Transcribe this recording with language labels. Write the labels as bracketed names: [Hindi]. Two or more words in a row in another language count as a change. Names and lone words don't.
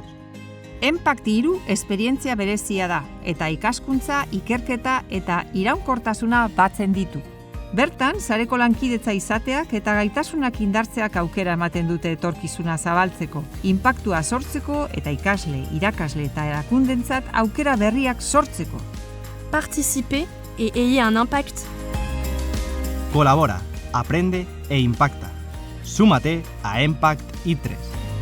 [Basque] Impact 3 esperientzia berezia da, eta ikaskuntza, ikerketa eta iraunkortasuna batzen ditu. Bertan, sareko lankidetza izateak eta gaitasunak indartzeak aukera ematen dute etorkizuna zabaltzeko, inpaktua sortzeko eta ikasle, irakasle eta erakundentzat aukera berriak sortzeko. [French] Participez et ayez un impact. [Spanish] Colabora, aprende e impacta. Súmate a Impact I3.